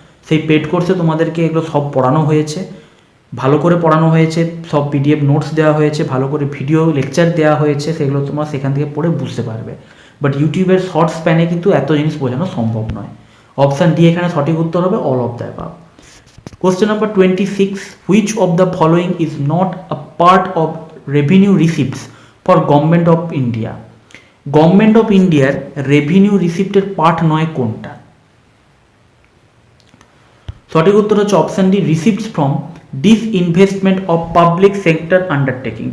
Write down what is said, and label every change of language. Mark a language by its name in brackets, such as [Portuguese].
[Bangla] সেই পেড কোর্সে তোমাদেরকে এগুলো সব পড়ানো হয়েছে, ভালো করে পড়ানো হয়েছে, সব পিডিএফ নোটস দেওয়া হয়েছে, ভালো করে ভিডিও লেকচার দেওয়া হয়েছে, সেগুলো তোমরা সেখান থেকে পড়ে বুঝতে পারবে। বাট ইউটিউবের শর্ট স্প্যানে কিন্তু এত জিনিস বোঝানো সম্ভব নয়। অপশান ডি এখানে সঠিক উত্তর হবে, [English] All of the above. Question number 26, which of the following is not a part of revenue receipts for Government of India? Government of India revenue receipt [Bangla] এর পার্ট নয় কোনটা? সঠিক উত্তর হচ্ছে option D, [English] Receipts from disinvestment of public sector undertaking.